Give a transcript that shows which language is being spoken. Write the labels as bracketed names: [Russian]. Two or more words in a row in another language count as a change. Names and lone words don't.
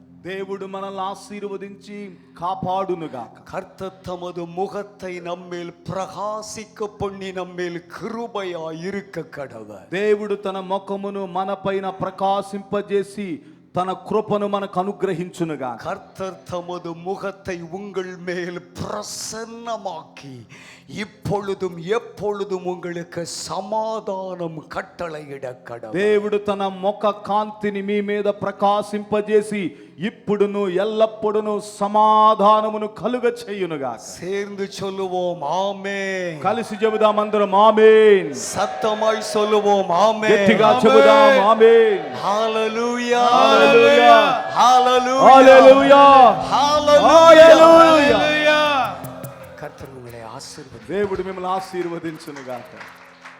[Telugu] దేవుడు మనల్ని ఆశీర్వదించి కాపాడునుగాక. [Tamil] கர்த்தர் தமது முகத்தை நம்மேல் பிரகாசிக்க பண்ணி நம்மேல் கிருபையாய் இருக்க கடவர். [Telugu] దేవుడు తన ముఖమును మనపైన ప్రకాశింపజేసి తన కృపను మనకు అనుగ్రహించునుగా. [Tamil] கர்த்தர் தமது முகத்தை உங்கள் மேல் பிரசன்னமாக்கி இப்பொழுதும் எப்பொழுதும் உங்களுக்கு சமாதானம் கட்டளையிட கடவர். [Telugu] దేవుడు తన ముఖ కాంతిని మీ మీద ప్రకాశింపజేసి ఇప్పుడును ఎల్లప్పుడును సమాధానమును కలుగ చేయునుగా. [Tamil] சேர்ந்து சொல்லுவோம் ஆமென். [Telugu] కలిసి చెబుదాం అందరం ఆమేన్. [Tamil] சத்தமாய் சொல்லுவோம் ஆமென். [Telugu] గట్టిగా చెబుదాం ఆమేన్. హల్లెలూయా హల్లెలూయా హల్లెలూయా హల్లెలూయా హల్లెలూయా. [Tamil] கர்த்தர் உங்களை ஆசீர்வதிப்பார். [Telugu] దేవుడు మిమ్మల్ని ఆశీర్వదించునుగాక.